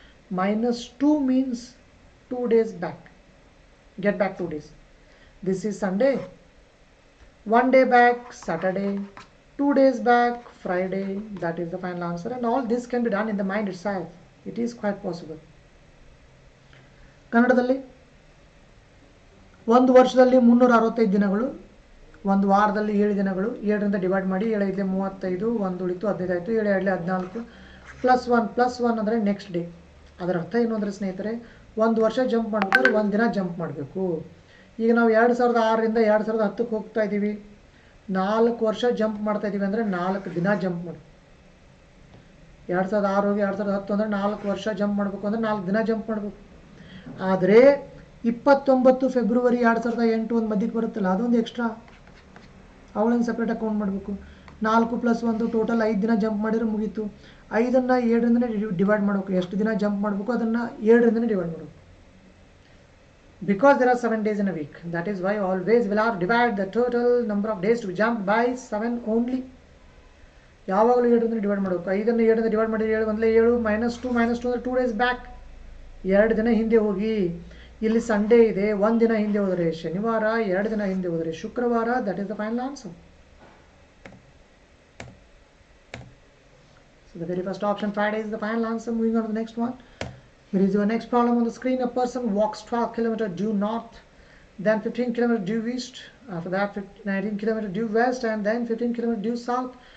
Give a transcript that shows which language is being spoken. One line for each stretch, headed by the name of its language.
English: Minus 2 means 2 days back. Get back 2 days. This is Sunday. 1 day back, Saturday. 2 days back, Friday. That is the final answer. And all this can be done in the mind itself. It is quite possible.
Kannada: ಕನ್ನಡದಲ್ಲಿ ಒಂದು ವರ್ಷದಲ್ಲಿ 365 ದಿನಗಳು, ಒಂದು ವಾರದಲ್ಲಿ 7 ದಿನಗಳು. 7ರಿಂದ divide ಮಾಡಿ, 7 5 35, 1 ಉಳಿತು 15 ಆಯಿತು, 7 2 14, ಪ್ಲಸ್ 1 ಅಂದರೆ ನೆಕ್ಸ್ಟ್ ಡೇ. ಅದರ ಅರ್ಥ ಏನು ಅಂದರೆ ಸ್ನೇಹಿತರೆ, ಒಂದು ವರ್ಷ ಜಂಪ್ ಮಾಡಬೇಕಾದ್ರೆ ಒಂದು ದಿನ ಜಂಪ್ ಮಾಡಬೇಕು. ಈಗ ನಾವು 2006ರಿಂದ 2010ಕ್ಕೆ ಹೋಗ್ತಾ ಇದ್ದೀವಿ, 4 ವರ್ಷ ಜಂಪ್ ಮಾಡ್ತಾ ಇದ್ದೀವಿ ಅಂದರೆ 4 ದಿನ ಜಂಪ್ ಮಾಡಿ. 2006 ಹೋಗಿ 2010 ಅಂದರೆ 4 ವರ್ಷ ಜಂಪ್ ಮಾಡಬೇಕು ಅಂದರೆ 4 ದಿನ ಜಂಪ್ ಮಾಡಬೇಕು. ಆದರೆ 29 ಫೆಬ್ರವರಿ 2008 ಒಂದು ಮಧ್ಯಕ್ಕೆ ಬರುತ್ತಲ್ಲ, ಅದೊಂದು ಎಕ್ಸ್ಟ್ರಾ, ಅವಳನ್ನು ಸಪ್ರೇಟ್ ಅಕೌಂಟ್ ಮಾಡಬೇಕು. 4 + 1 ಟೋಟಲ್ 5 ದಿನ ಜಂಪ್ ಮಾಡಿದ್ರೆ ಮುಗೀತು. 5ನ್ನು 7ರಿಂದ ಡಿವೈಡ್ ಮಾಡಬೇಕು. ಎಷ್ಟು ದಿನ ಜಂಪ್ ಮಾಡಬೇಕು ಅದನ್ನು 7ರಿಂದನೇ ಡಿವೈಡ್ ಮಾಡಬೇಕು.
English: because there are 7 days in a week. That is why always we'll have to divide the total number of days to be jumped by 7 only.
Kannada: ಯಾವಾಗಲೂ 7 ಡಿವೈಡ್ ಮಾಡಬೇಕು. 5 7 ಡಿವೈಡ್ ಮಾಡಿ 7 1 7 -2 -2 ಅಂದರೆ 2 days ಬ್ಯಾಕ್, 2 ದಿನ ಹಿಂದೆ ಹೋಗಿ. ಇಲ್ಲಿ ಸಂಡೇ ಇದೆ, 1 ದಿನ ಹಿಂದೆ ಹೋದರೆ ಶನಿವಾರ, 2 ದಿನ ಹಿಂದೆ ಹೋದರೆ ಶುಕ್ರವಾರ.
English: That is the final answer. So the very first option, Friday, is the final answer. Moving on to the next one. Here is your next problem on the screen. A person walks 12 km due north, then 15 km due east, after that 19 km due west, and then 15 km due south.